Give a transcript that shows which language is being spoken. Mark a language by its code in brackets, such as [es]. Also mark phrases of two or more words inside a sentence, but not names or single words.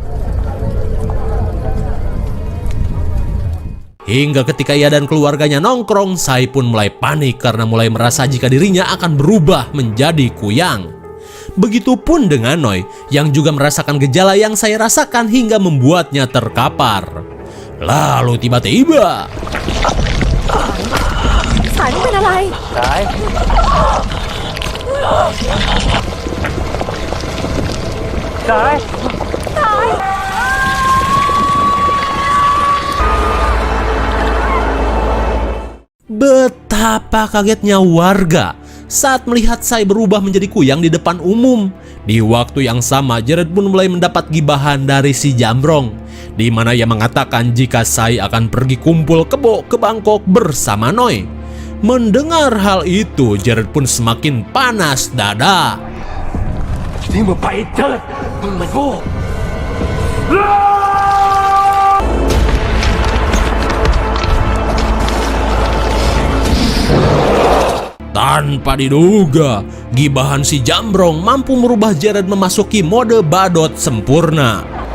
[id] Hingga ketika ia dan keluarganya nongkrong, Sai pun mulai panik karena mulai merasa jika dirinya akan berubah menjadi Kuyang. Begitupun dengan Noi yang juga merasakan gejala yang saya rasakan hingga membuatnya terkapar. Lalu tiba-tiba, [th] Saiเป็นอะไร [id] betapa kagetnya warga saat melihat Sai berubah menjadi Kuyang di depan umum. Di waktu yang sama, Jared pun mulai mendapat gibahan dari si Jambrong, di mana ia mengatakan jika Sai akan pergi kumpul kebo ke Bangkok bersama Noi. Mendengar hal itu, Jared pun semakin panas dada. [zh] 你们白痴，你们错。 [id] Tanpa diduga, gibahan si Jambrong mampu merubah Jared memasuki mode badut sempurna.